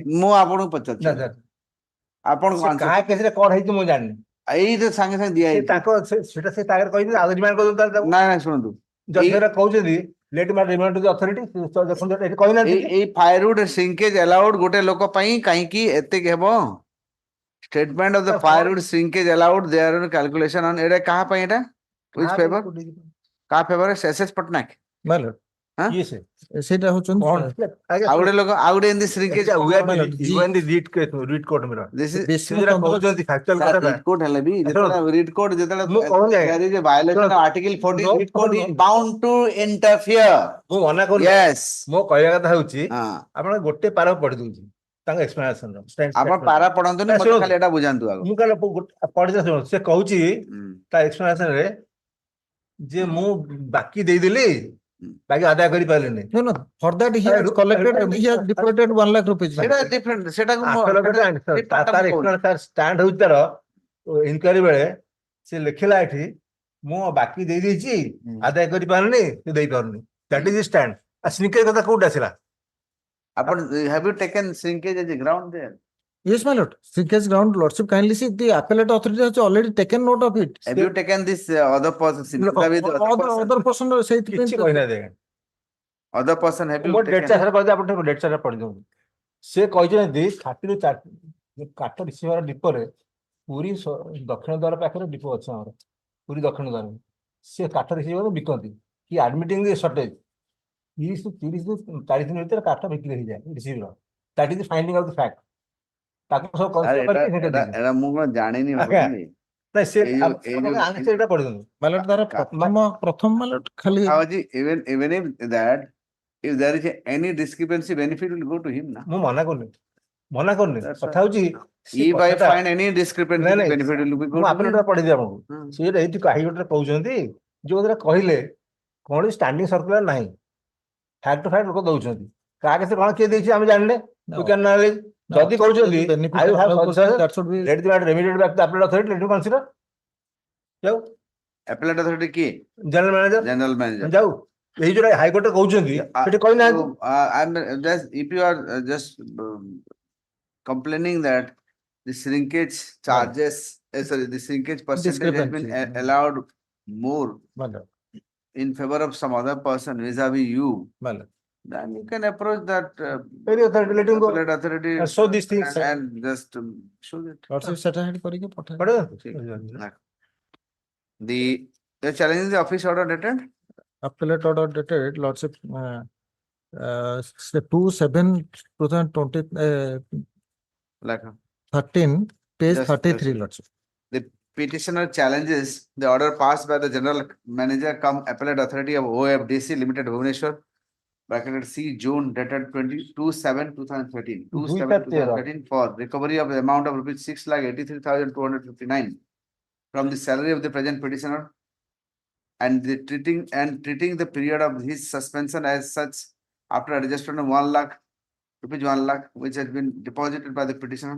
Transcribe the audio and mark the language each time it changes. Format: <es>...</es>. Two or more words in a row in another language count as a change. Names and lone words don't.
<or>ମୁଁ ଆପଣଙ୍କୁ ପଚାରୁଛି ଆପଣ କାହା କେସରେ କଣ ହେଇଛି ମୁଁ ଜାଣିନି। ଏଇ ଯେ ସାଙ୍ଗେ ସାଙ୍ଗେ ଦିଆ ହେଇଛି ତାଙ୍କ ସେଟା ସେ ତାଙ୍କର କହିଛନ୍ତି ଆଉ ରିମାଣ୍ଡ କରୁଛନ୍ତି ନାଇଁ ଶୁଣନ୍ତୁ ଯଦି ସେଟା କହୁଛନ୍ତି</or> <en>let my remand to the authority</en> <or>ଦେଖନ୍ତୁ ଏଠି କହିନାହାନ୍ତି ଏଇ</or> <en>firewood shrinkage allowed</en> <or>ଗୋଟେ ଲୋକ ପାଇଁ କାହିଁକି ଏତିକି ହେବ?</or> <en>Statement of the firewood shrinkage allowed there on calculation on</en> <or>ଏଟା କାହା ପାଇଁ ଏଟା?</or> <en>Which favor?</en> <or>କାହା ଫେଭର? SS ପଟ୍ଟନାୟକ ସେଇଟା ହଉଛନ୍ତି ଆଉ ଗୋଟେ ଲୋକ ଆଉ ଗୋଟେ ଏମିତି ଶ୍ରୀକେଜ କୋର୍ଟ ହେଲେ ବି ଯେତେବେଳେ</or> <en>writ court</en> <or>ଯେତେବେଳେ</or> <en>violation article 14 writ court is bound to interfere.</en> <or>ମୁଁ ମନା କରୁନି ମୋ କହିବା କଥା ହଉଛି ଆପଣ ଗୋଟେ ପାରା ପଢି ଦଉଛି ତାଙ୍କ ଏକ୍ସପ୍ଲାନେସନ ଆପଣ ପାରା ପଢନ୍ତୁନି ମତେ ଖାଲି ଏଟା ବୁଝାନ୍ତୁ ଆଗ। ମୁଁ କାଳେ ପଢିଛ ଶୁଣ ସେ କହୁଛି ତା ଏକ୍ସପ୍ଲାନେସନ ରେ ଯେ ମୁଁ ବାକି ଦେଇଦେଲି ବାକି ଆଦାୟ କରିପାରିଲିନି।</or> <en>For that he has collected and he has deposited 1 lakh rupees.</en> <or>ସେଟା ଡିଫରେଣ୍ଟ ସେଟାକୁ ତାର ଷ୍ଟାଣ୍ଡ ହଉଛି ତାର ଇନକ୍ୱାରି ବେଳେ ସେ ଲେଖିଲା ଏଠି ମୁଁ ବାକି ଦେଇଦେଇଛି ଆଦାୟ କରିପାରୁନି ସେ ଦେଇପାରୁନି।</or> <en>that is stand.</en> <or>ଶ୍ରୀକେଜ କଥା କୋଉଠି ଆସିଲା? ଆପଣ</or> <en>have you taken shrinkage as a ground there? Yes, my lord. Shrinkage ground, lordship kindly see the appellate authority has already taken note of it. Have you taken this other person? Other person</en> <or>କିଛି କହିନାହାନ୍ତି।</or> <en>Other person have you taken? date chart</en> <or>ପଢି ଦିଅନ୍ତୁ। ସେ କହିଛନ୍ତି କାଠ ରିସିଭର ଡିପୋରେ ପୁରୀ ଦକ୍ଷିଣ ଦ୍ୱାର ପାଖରେ ଡିପୋ ଅଛି ଆମର ପୁରୀ ଦକ୍ଷିଣ ଦ୍ୱାର ସେ କାଠ ରିସିଭର ବିକନ୍ତି କି</or> <en>admitting the shortage</en> <or>30 ରୁ 40 ଦିନ ଭିତରେ କାଠ ବିକ୍ରି ହେଇଯାଏ ରିସିଭର</or> <en>that is finding of the fact</en> <or>ତାକୁ ସବୁ ଆରେ କନସିଡର କରିକି ସେଇଟା ଦେଇଛନ୍ତି। ଏଟା ମୁଁ କଣ ଜାଣିନି ଆଜ୍ଞା। ବୁଝିଲି। ନାଇଁ ସେ ଏଇ ଯୋଉ ଏଇଟା ପଢିଦିଅନ୍ତୁ ମାଲଟ ତାର ପ୍ରଥମ ମାଲଟ ଖାଲି</or> <en>even if that if there is any discrepancy benefit will go to him na.</en> <or>ମୁଁ ମନା କରୁନି</or> <en>That's</en> <or>କଥା ହଉଛି</or> <en>If I find any discrepancy</en> <or>ନାଇଁ</or> <en>benefit will be go</en> <or>ମୁଁ</or> <en>to</en> <or>ଆପଣ</or> <en>him.</en> <or>ପଢିଦିଏ ଆପଣଙ୍କୁ ସିଏ ଏଇଠି ହାଇକୋର୍ଟରେ କହୁଛନ୍ତି ଯୋଉଥିରେ କହିଲେ କୌଣସି</or> <en>standing circular</en> <or>ନାହିଁ</or> <en>fact to fact</en> <or>ଲୋକ ଦଉଛନ୍ତି କାହା କେତେ କଣ କିଏ ଦେଇଛି ଆମେ ଜାଣିଲେ</or> <en>we can knowledge</en> <or>ଯଦି କହୁଛନ୍ତି</or> <en>I will have that should be let the matter remitted back to the appellate authority let you consider ଯାଉ Appellate authority କିଏ? general manager General manager.</en> <or>ଯାଉ ଏଇ ଯୋଉଟା ହାଇକୋର୍ଟରେ କହୁଛନ୍ତି ସେଠି କହିନାହାନ୍ତି</or> <en>So, I'm just if you are just complaining that the shrinkage charges, sorry, the shrinkage percentage has been Discrepancy. allowed more</en> <or>ଭଲ</or> <en>in favor of some other person vis-a-vis you,</en> <or>ଭଲ</or> <en>then you can approach that Very authority, let him go. appellate authority show these things and just show it.</en> <or>ଲର୍ଡସିପ ସେଟା ହେଠି କରିକି ପଠେଇ ଠିକ।</or> <en>You're challenging the office order dated? appellate order dated lordship 2/7/2020 Like 13 page Just- 33 just- lordship. the petitioner challenges the order passed by the general manager cum appellate authority of OFDC Limited Bhubaneswar, bracketed C, June dated 22/7/2013, 2/7/2013 for recovery of the amount of rupees 6,83,259 from the salary of the present petitioner and treating the period of his suspension as such after adjustment of 1 lakh, rupees 1 lakh, which has been deposited by the petitioner.</en>